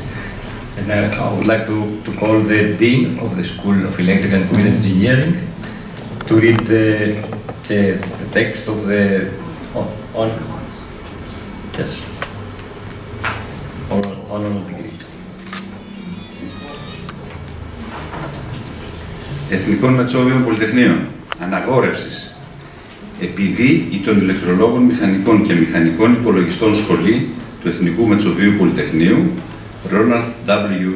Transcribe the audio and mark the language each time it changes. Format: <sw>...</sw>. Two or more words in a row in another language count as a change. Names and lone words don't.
<en>And I would like to call the Dean of the School of Electrical and Computer Engineering to read the text of the honorable degree.</en> <el>Εθνικών Μετσόβιων Πολυτεχνείων, Αναγόρευσης. Επειδή η των ηλεκτρολόγων μηχανικών και μηχανικών υπολογιστών σχολή του Εθνικού Μετσοβίου Πολυτεχνείου, Ronald W.</el>